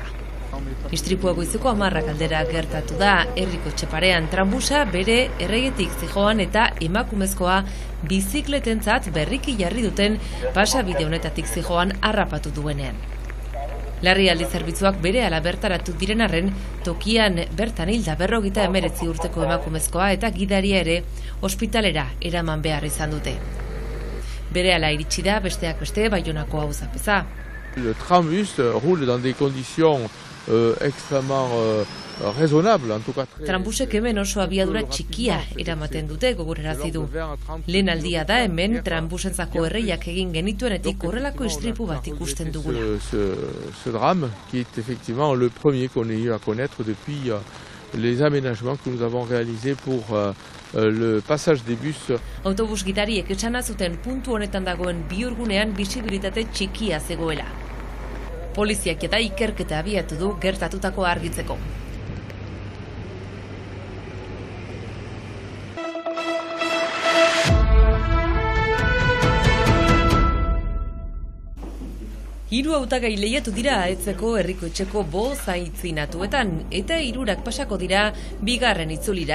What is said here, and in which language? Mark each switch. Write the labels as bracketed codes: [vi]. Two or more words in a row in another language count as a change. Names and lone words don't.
[eu] Istripua goizeko 10 aldera gertatu da, herriko Txeparean tranbusa bere erregetik zijoan eta emakumezkoa bizikletentzat berriki jarri duten pasabide honetatik zijoan harrapatu duenean. Larrialdi zerbitzuak berehala bertaratu diren arren, tokian bertan hilda 59 urteko emakumezkoa eta gidaria ere ospitalera eraman behar izan dute. Berehala iritsi da besteak beste Baionako auzapeza. [fr] Le trambus roule dans des conditions extrêmement raisonnable, en tout cas. [eu] Trambusek hemen oso abiadura txikia eramaten dute, gogorarazi du. Lehen aldia da hemen trambusentzako erreiak egin genituenetik horrelako istripu bat ikusten dugula. [fr] Ce drame, qui est effectivement le premier qu'on ait eu à connaître depuis les aménagements que nous avons réalisés pour le passage des bus. [eu] Autobus gidariek esana zuten puntu honetan dagoen bihurgunean bisibilitate txikia zegoela. Poliziak eta ikerketa abiatu du gertatutako argitzeko. Hiru hautagai lehiatu dira Ahetzeko herriko etxeko bozaitzinatuetan eta 3 pasako dira bigarren itzulira.